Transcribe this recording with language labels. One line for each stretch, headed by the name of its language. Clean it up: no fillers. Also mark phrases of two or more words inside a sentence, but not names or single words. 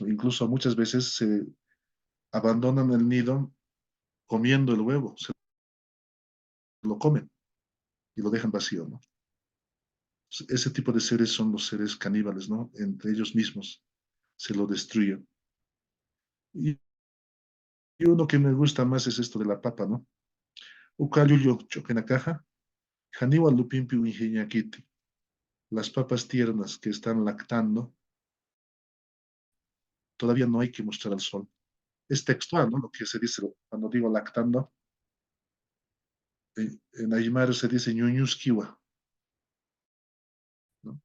Spanish: Incluso muchas veces se abandonan el nido comiendo el huevo, se lo comen y lo dejan vacío, ¿no? Ese tipo de seres son los seres caníbales, ¿no? Entre ellos mismos se lo destruyen. Y uno que me gusta más es esto de la papa, ¿no?
Aymara: Ucayuyo choquenacaja, janiwa lupimpi uinjeñaquiti.
Spanish: Las papas tiernas que están lactando, todavía no hay que mostrar al sol. Es textual, ¿no? Lo que se dice cuando digo lactando. En Aymara se dice ñuñusquiwa, ¿no?